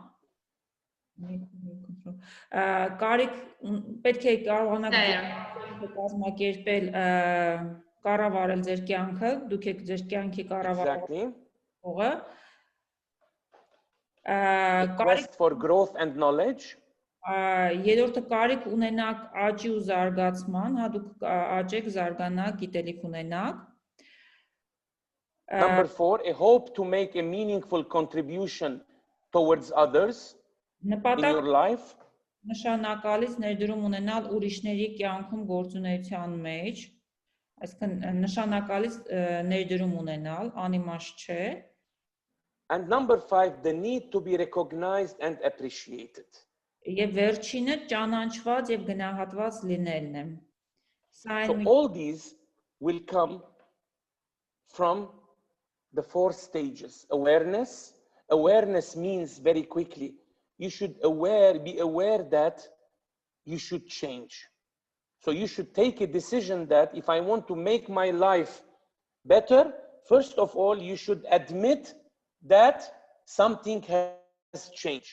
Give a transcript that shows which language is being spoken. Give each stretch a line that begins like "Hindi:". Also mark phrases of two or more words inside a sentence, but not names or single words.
Armenian: կարիք պետք է կարողանաք կազմակերպել կառավարել ձեր կյանքը, դուք եք ձեր կյանքի կառավարողը,
English: Quest for growth and knowledge.
Armenian: Երրորդը կարիք ունենաք աճի ու զարգացման, հա դուք աճեք, զարգանաք, գիտելիք ունենաք։
English: Number 4, a hope to make a meaningful contribution towards others in
Armenian: Նպատակ
English: your life.
Armenian: նշանակալից ներդրում ունենալ ուրիշների կյանքում գործունեության մեջ, այսինքն նշանակալից ներդրում ունենալ, անիմաստ չէ։
English: And number 5, the need to be recognized and appreciated.
Armenian: Եվ վերջինը ճանաչված եւ գնահատված լինելն է։
English: So all these will come from the 4 stages. Awareness. Awareness means very quickly, you should be aware that you should change. So you should take a decision that if I want to make my life better, first of all, you should admit that something has changed.